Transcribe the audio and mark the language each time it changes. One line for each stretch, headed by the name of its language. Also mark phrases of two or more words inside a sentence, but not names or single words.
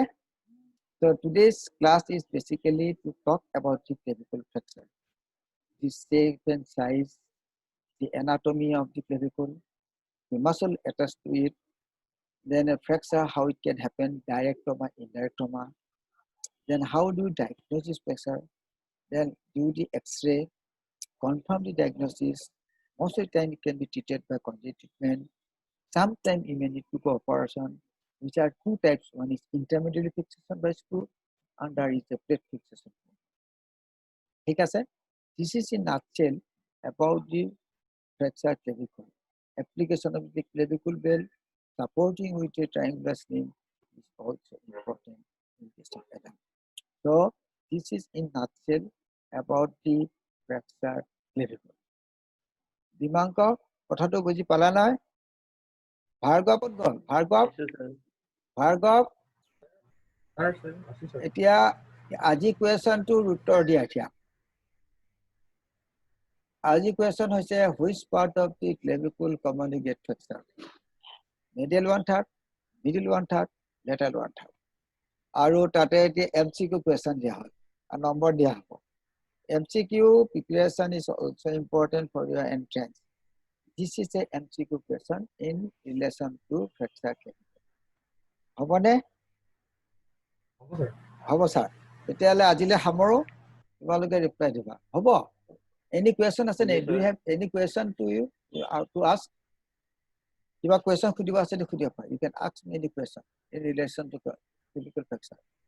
English: So today's class is basically to talk about the clavicle fracture, the shape and size, the anatomy of the clavicle, the muscle attached to it, then a fracture, how it can happen, direct trauma, indirect trauma, then how do you diagnose this fracture, then do the X-ray, confirm the diagnosis. Most of the time it can be treated by conjugal treatment. Sometimes you may need to go operation, which are two types. One is intermediate fixation by screw, and there is a plate fixation.
Assamese: ঠিক আছে?
English: This is in nutshell about the fracture clavicle. Application of the clavicle bell supporting with a triangular sling is also important in this pattern. So this is in nutshell about the fracture clavicle. Dimanko,
Assamese: কথাটো বুজি পালা নাই? ভাৰ্গৱ গল, ভাৰ্গৱ, ভাৰ্গৱ, এতিয়া আজি কুৱেশ্যনটোৰ উত্তৰ দিয়া এতিয়া। আজি কুৱেশ্যন হৈছে
English: which part of the clavicle commonly get fracture? Medial one third, middle one third, lateral one third.
Assamese: আৰু তাতে এতিয়া
English: MCQ question
Assamese: দিয়া হয় আৰু নম্বৰ দিয়া হ'ব।
English: MCQ preparation is also important for your entrance. This is a MCQ question in relation to fracture clavicle.
Assamese: হ'বনে? হ'ব স্যাৰ। তেতিয়াহ'লে আজিলৈ সামৰো, তোমালোকে ৰিপ্লাই দিবা। হ'ব?
English: Any question
Assamese: আছে নে?
English: Do you have any question to you to ask?
Assamese: কিবা question সুধিব আছে নে সুধিব পাৰা?
English: You can ask me any question in relation to clavicle fracture.